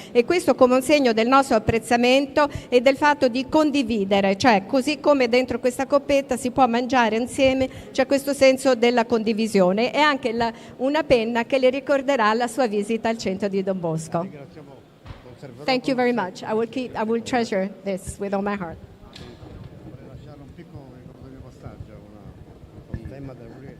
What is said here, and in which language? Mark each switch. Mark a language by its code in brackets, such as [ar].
[it] E questo come un segno del nostro apprezzamento e del fatto di condividere, cioè così come dentro questa coppetta si può mangiare insieme, c'è questo senso della condivisione, e anche una penna che le ricorderà la sua visita al centro di Don Bosco. [en] Thank you very much. I will treasure this with all my heart. [it] Vorrei lasciare un piccolo passaggio, un tema del